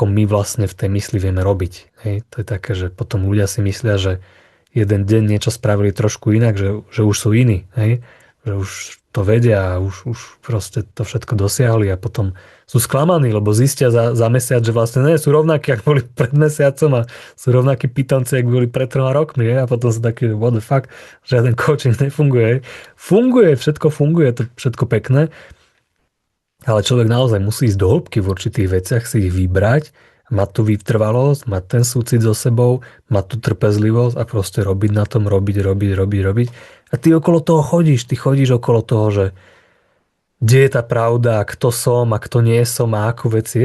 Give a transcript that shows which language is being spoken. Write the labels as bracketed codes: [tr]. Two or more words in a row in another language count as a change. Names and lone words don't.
[sk] my vlastne v tej mysli vieme robiť, hej, to je také, že potom ľudia si myslia, že jeden deň niečo spravili trošku inak, že už sú iní, hej, že už to vedia a už proste to všetko dosiahli a potom sú sklamaní, lebo zistia za mesiac, že vlastne nie sú rovnakí, ako boli pred mesiacom a sú rovnakí pitomci, ako boli pred 3 rokmi, a potom sú takí, [en] what the fuck, [sk] žiaden coaching nefunguje. Funguje, všetko funguje, to všetko pekné, ale človek naozaj musí ísť do hĺbky v určitých veciach, si ich vybrať, mať tú vytrvalosť, mať ten súcit so sebou, mať tú trpezlivosť a proste robiť na tom, robiť. A ty okolo toho chodíš, okolo toho, že kde je tá pravda, kto som a kto nie som a ako veci je.